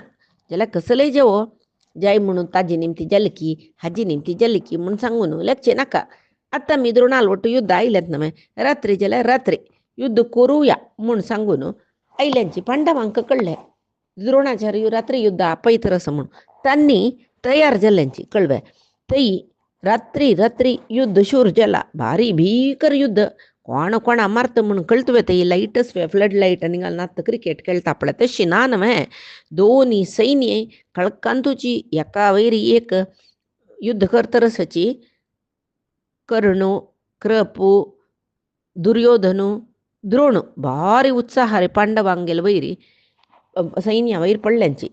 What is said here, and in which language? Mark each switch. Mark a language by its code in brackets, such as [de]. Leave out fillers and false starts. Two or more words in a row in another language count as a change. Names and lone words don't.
[kok] जाल्यार कसलेय जेवो जाय म्हणून ताजी निमती जलकी हाजी निमती जलकी म्हूण सांगून लेखचें नाका. आतां आमी द्रोणाल वट युद्ध आयलेत न्हय. रात्री जाल्यार रात्री युद्ध करुया म्हूण सांगून आयल्यांची पांडवांक कळ्ळें द्रोणाचार्य रात्री युद्ध आपयत रस म्हूण. तांणी तयार जाल्ल्यांची कळवे. थंय रात्री रात्री युद्ध शूर जाला. भारी भीकर युद्ध. कोण कोणा मारता म्हूण कळतवे. थंय लायट असवे [en] flood light [kok] आनी घालून आतां क्रिकेट खेळटा पळय तशी ना न्हय. दोनी सैन्य कळकांतूची एका वयर एक युद्ध करता रसाची. कर्ण कृपू दुर्योधनू द्रोण भारी उत्साह रे पांडवांगेल वयरी सैन्या वयर पडल्यांची.